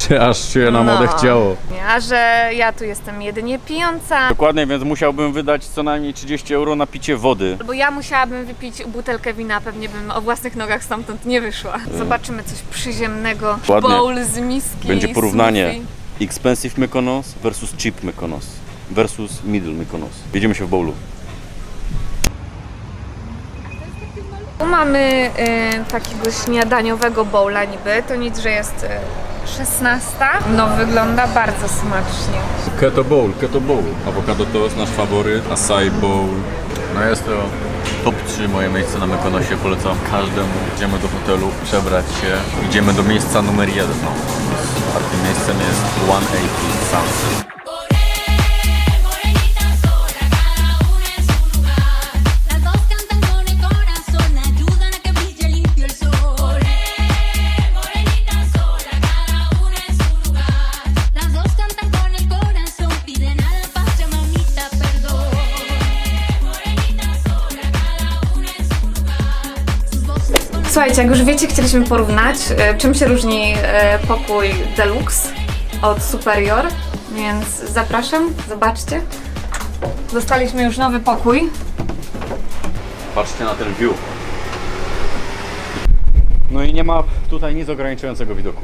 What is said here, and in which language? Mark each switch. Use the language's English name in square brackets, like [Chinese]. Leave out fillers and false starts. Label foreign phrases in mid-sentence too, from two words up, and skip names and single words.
[Polish] Aż się nam odechciało. A że ja tu jestem jedynie pijąca, Dokładnie, więc musiałbym wydać co najmniej 30 euro na picie wody. albo ja musiałabym wypić butelkę wina, pewnie bym o własnych nogach stamtąd nie wyszła. Zobaczymy coś przyziemnego. Ładnie. Bowl z miski. Będzie porównanie smoothie. [English] expensive Mykonos versus cheap Mykonos versus middle Mykonos. [Polish] Jedziemy się w bowlu. Tu mamy takiego śniadaniowego bowla niby, to nic, że jest 16. No wygląda bardzo smacznie. [English] Keto bowl. [Polish] Awokado toast, nasz faworyt, [English] acai bowl. [Polish] No jest to top 3 moje miejsce na Mykonosie, polecam każdemu. Idziemy do hotelu, przebrać się, idziemy do miejsca numer 1. A tym miejscem jest 180 Sunset. [Spanish] Morenita sola, cada una en su lugar. Las dos cantan con el corazón, ayudan a que brille limpio el sol. Morenita sola, cada una en su lugar. Las dos cantan con el corazón, piden a la paz, mamita, perdón. Morenita sola, cada una en su lugar. Sus voces con [Polish] Słuchajcie, jak już wiecie, chcieliśmy porównać, czym się różni pokój Deluxe od Superior, więc zapraszam, zobaczcie. Dostaliśmy już nowy pokój. Patrzcie na ten view. No i nie ma tutaj nic ograniczającego widoku.